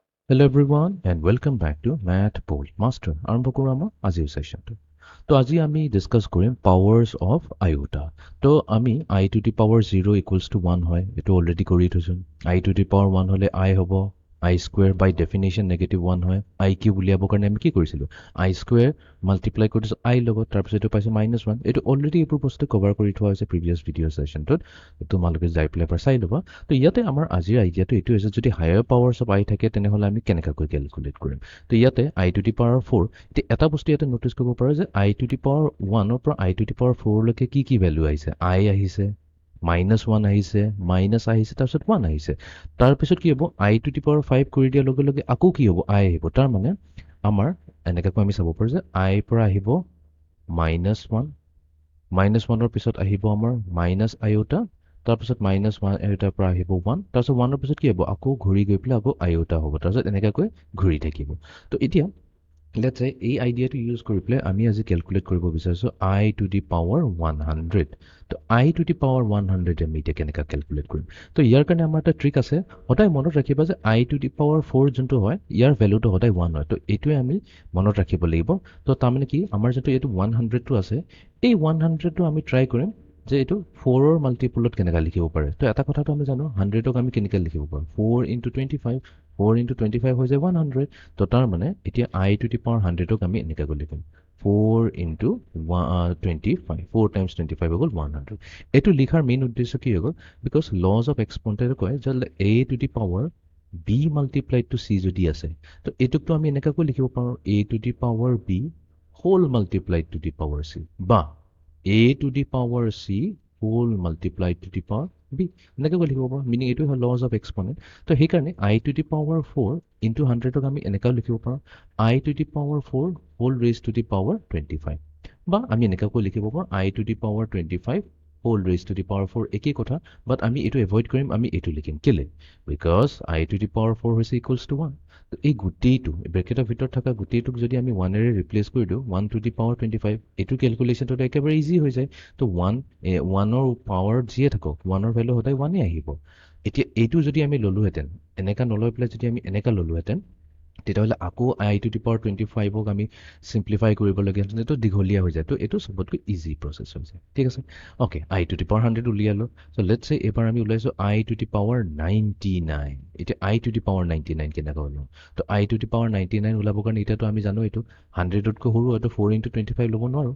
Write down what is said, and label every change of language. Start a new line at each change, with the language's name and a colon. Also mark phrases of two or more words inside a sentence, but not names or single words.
English: Hello everyone and welcome back to Math Bold Master.
Assamese: আৰম্ভ কৰো আমাৰ আজিৰ সেশনটো। তো আজি আমি ডিসকাস কৰিম
English: powers of iota.
Assamese: তো আমি
English: I to the power 0 equals to 1
Assamese: হয় এটো অলৰেডি কৰি থৈছো।
English: I to the power 1 হলে I হ'ব I square by definition negative 1 হয়।
Assamese: I কিউব উলিয়াবৰ কাৰণে আমি কি কৰিছিলো
English: I square multiply
Assamese: কৰিছো I লগত তাৰপিছত এটো পাইছো -1 এটো অলৰেডি এইবোৰ বস্তু কভাৰ কৰি থোৱা হৈছে
English: previous video sessionটোত
Assamese: তোমালোকে যাই পেলাই এবাৰ চাই ল'বা। তো ইয়াতে আমাৰ আজিৰ আইডিয়াটো এইটো হৈছে যদি
English: higher powers of I
Assamese: থাকে তেনেহলে আমি কেনেকৈ ক্যালকুলেট কৰিম। তো ইয়াতে
English: I to the power 4
Assamese: এটা বস্তু ইয়াতে নোটিস কৰিব পাৰো যে
English: I to the power 1
Assamese: ৰ পৰা
English: I to the power 4
Assamese: লৈকে কি ভ্যালু আহিছে I আহিছে -1 আহিছে মাইনাস আহিছে তাৰপিছত 1 আহিছে তাৰপিছত কি হ'ব
English: I to the power 5
Assamese: কৰি দিয়াৰ লগে লগে আকৌ কি হ'ব I আহিব তাৰ মানে আমাৰ এনেকৈ আমি চাব পাৰো যে I পৰা আহিব -1 -1 ৰ পিছত আহিব আমাৰ
English: minus iota
Assamese: তাৰপিছত -1 আইওটাৰ পৰা আহিব 1 তাৰপিছত 1 ৰ পিছত কি হ'ব আকৌ ঘূৰি গৈ পেলাই আকৌ আইওটা হ'ব তাৰপিছত এনেকৈ ঘূৰি থাকিব। তো এতিয়া
English: let's say
Assamese: এই আইডিয়াটো ইউজ কৰি পেলাই আমি আজি ক্যালকুলেট কৰিব বিচাৰিছো
English: I to the power 100
Assamese: তো
English: I to the power 100
Assamese: আমি এতিয়া কেনেকৈ ক্যালকুলেট কৰিম। তো ইয়াৰ কাৰণে আমাৰ এটা ট্ৰিক আছে সদায় মনত ৰাখিবা যে
English: I to the power 4
Assamese: যোনটো হয় ইয়াৰ ভ্যালুটো সদায় 1 হয়। তো এইটোৱে আমি মনত ৰাখিব লাগিব। তো তাৰমানে কি আমাৰ যেটো এইটো 100 টো আছে এই 100 টো আমি ট্ৰাই কৰিম যে এইটো 4 ৰ মাল্টিপলত কেনেকৈ লিখিব পাৰে। তো এটা কথাটো আমি জানো 100 ক আমি কেনেকৈ লিখিব পাৰো 4 into 25 4 into 25 হৈ যায় 100। তো তাৰ মানে এতিয়া
English: I to the power 100
Assamese: ক আমি এনেকৈ লিখিম 4 into 25 4 times 25 হৈ গ'ল 100। এইটো লিখাৰ মেইন উদ্দেশ্য কি হৈ গ'ল
English: because law of exponente
Assamese: কয় যে
English: A to the power B multiplied to C
Assamese: যদি আছে তো এইটোকটো আমি এনেকৈ লিখিব পাৰো
English: A to the power B whole multiplied to the power C
Assamese: বা
English: A to the power C whole multiplied to the power B
Assamese: এনেকৈ লিখিব পাৰো মিনিং এইটো হয়
English: law of exponent.
Assamese: তো সেইকাৰণে
English: I to the power 4 into 100
Assamese: ক আমি এনেকৈ লিখিব পাৰো
English: I to the power 4 whole raised to the power 25
Assamese: বা আমি এনেকৈ লিখিব পাৰো
English: I to the power 25 whole raised to the power 4
Assamese: একেই কথা বাট আমি এইটো এভয়েড কৰিম আমি এইটো লিখিম কেলে
English: because I to the power 4
Assamese: হৈছে
English: equals to 1.
Assamese: তো এই গোটেইটো ব্ৰেকেটৰ ভিতৰত থকা গোটেইটোক যদি আমি 1 এৰে ৰিপ্লেস কৰি দিওঁ
English: 1 to the power 25
Assamese: এইটো ক্যালকুলেশনটো একেবাৰে ইজি হৈ যায়। তো 1 ৰ পাৱাৰ যিয়ে থাকক 1 ৰ ভ্যালু সদায় 1 এ আহিব। এতিয়া এইটো যদি আমি ললোহেতেন এনেকা নলৈ পেলাই যদি আমি এনেকা ললোহেতেন তেতিয়াহ'লে আকৌ
English: I to the power 25
Assamese: ক আমি সিম্পলিফাই কৰিব লাগে তো দীঘলীয়া হৈ যায়। তো এইটো সবতকৈ ইজি প্ৰসেস হৈছে ঠিক আছে। ওকে
English: I to the power 100
Assamese: উলিয়ালো।
English: so let's say
Assamese: এবাৰ আমি উলাইছো
English: I to the power 99
Assamese: এটা
English: I to the power 99
Assamese: কেনেকৈ হলো। তো
English: I to the power 99
Assamese: উলাবৰ কাৰণে এটাতো আমি জানো এইটো 100 তকৈ সৰু হয়তো 4 into 25 ল'ব নোৱাৰো।